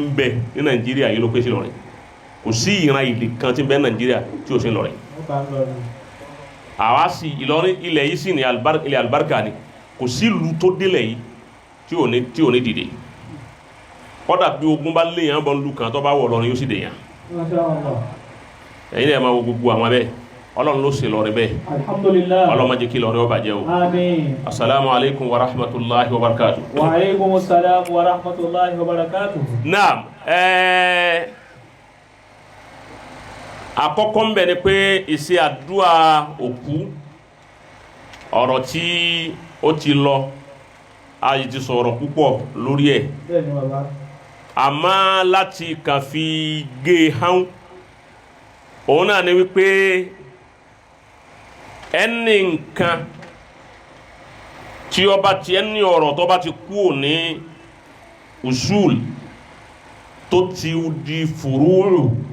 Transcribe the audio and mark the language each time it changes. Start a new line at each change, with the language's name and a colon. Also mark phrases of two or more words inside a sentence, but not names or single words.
Yoruba: bẹ ní Nàìjíríà yìí ló pé sí Ìlọrin kò sí ìran ìlú kan tí ń bẹ Nàìjíríà tí ó sì ń Ìlọrin àwa sì Ìlọrin ilẹ̀ yìí sì ní ilẹ̀ alibarika ni kò sí ìlú tó délẹ̀ yìí tí ò ní dìde kọ́dà bí ogun bá lé yàn bọ́ lu kan tó bá wọ̀ Ìlọrin yóò sì dè yàn ẹ̀yin náà máa wo gbogbo àwọn bẹ́ẹ̀ Ọlọ́run ló ṣe Ìlọrin bẹ́ẹ̀
Arabic: الحمد لله
Yoruba: Ọlọ́run má jẹ́ kí Ìlọrin ó bàjẹ́ o àmín
Arabic: السلام عليكم ورحمة الله وبركاته. وعليكم السلام ورحمة الله وبركاته.
Yoruba: naam àkọ́kọ́ ń bẹ ni pé ìṣe àdúrà òkú ọ̀rọ̀ tí ó ti lọ a yìí ti sọ̀rọ̀ púpọ̀ lórí ẹ̀ bẹ́ẹ̀ni bàbá àmọ́ láti kàn fi gé hán òun náà ni wípé ẹni nǹkan tí ó bá ti ẹni ọ̀rọ̀ tó bá ti kú ní usul tó ti di fùrúrù